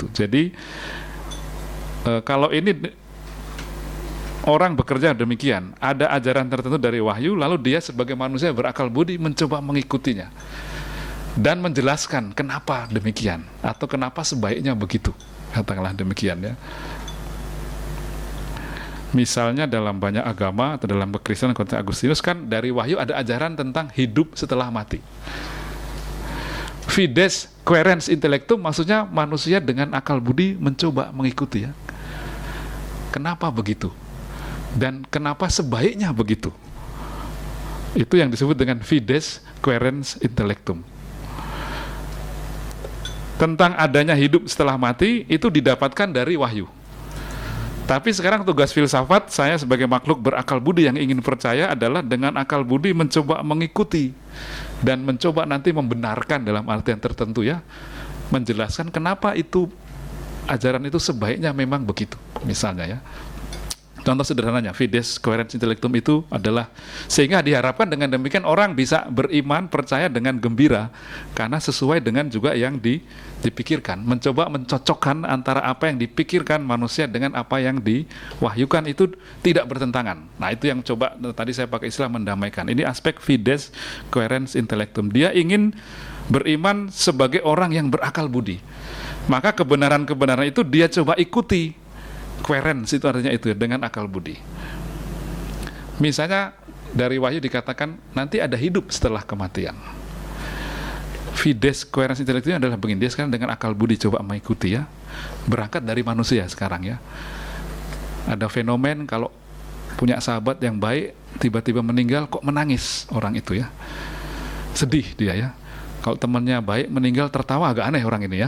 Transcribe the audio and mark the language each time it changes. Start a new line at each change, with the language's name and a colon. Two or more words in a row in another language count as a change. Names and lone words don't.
Indonesian: Jadi kalau ini orang bekerja demikian, ada ajaran tertentu dari wahyu, lalu dia sebagai manusia berakal budi mencoba mengikutinya dan menjelaskan kenapa demikian atau kenapa sebaiknya begitu, katakanlah demikian ya. Misalnya dalam banyak agama atau dalam Kekristenan konteks Agustinus kan dari Wahyu ada ajaran tentang hidup setelah mati.
Latin: Fides quaerens intellectum
Indonesian: maksudnya manusia dengan akal budi mencoba mengikuti ya. Kenapa begitu? Dan kenapa sebaiknya begitu? Itu yang disebut dengan
Latin: fides quaerens intellectum.
Indonesian: Tentang adanya hidup setelah mati itu didapatkan dari Wahyu. Tapi sekarang tugas filsafat saya sebagai makhluk berakal budi yang ingin percaya adalah dengan akal budi mencoba mengikuti dan mencoba nanti membenarkan dalam artian tertentu ya, menjelaskan kenapa itu ajaran itu sebaiknya memang begitu. Misalnya ya, contoh sederhananya
Latin: fides quaerens intellectum
Indonesian: itu adalah sehingga diharapkan dengan demikian orang bisa beriman percaya dengan gembira karena sesuai dengan juga yang dipikirkan, mencoba mencocokkan antara apa yang dipikirkan manusia dengan apa yang diwahyukan itu tidak bertentangan. Nah itu yang coba tadi saya pakai istilah mendamaikan. Ini aspek
Latin: fides quaerens intellectum.
Indonesian: Dia ingin beriman sebagai orang yang berakal budi. Maka kebenaran-kebenaran itu dia coba ikuti. Quaerens itu artinya itu dengan akal budi. Misalnya dari Wahyu dikatakan nanti ada hidup setelah kematian.
Latin: Fides quaerens intellectum
Indonesian: adalah begini, dia sekarang dengan akal budi coba mengikuti ya, berangkat dari manusia sekarang ya. Ada fenomen kalau punya sahabat yang baik tiba-tiba meninggal kok menangis orang itu ya, sedih dia ya. Kalau temannya baik meninggal tertawa agak aneh orang ini ya.